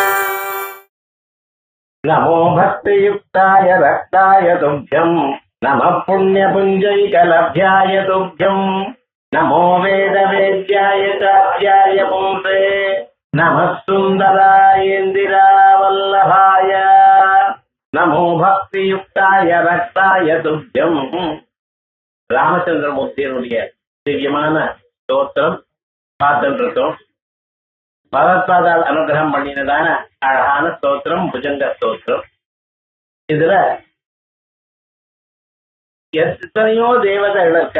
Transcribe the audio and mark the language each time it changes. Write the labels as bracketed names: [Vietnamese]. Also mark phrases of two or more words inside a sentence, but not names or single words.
[Sanskrit] नमो भक्तियुक्ताय रक्ताय तुभ्यं नमः पुण्यपुञ्जैकलभ्याय तुभ्यं नमो वेदवेद्याय चार्याय पुंसे नमः सुन्दरायेन्दिरावल्लभाय नमो भक्तियुक्ताय रक्ताय तुभ्यं [Tamil] ராமச்சந்திரமூர்த்தியினுடைய திவ்யமான ஸ்தோத்திரம் பார்த்துட்டு இருக்கோம். பகவத்பாதால் அனுகிரகம் பண்ணினதான அழகான ஸ்தோத்திரம் புஜங்க ஸ்தோத்திரம். இதுல எத்தனையோ தேவதைகள் இருக்கா.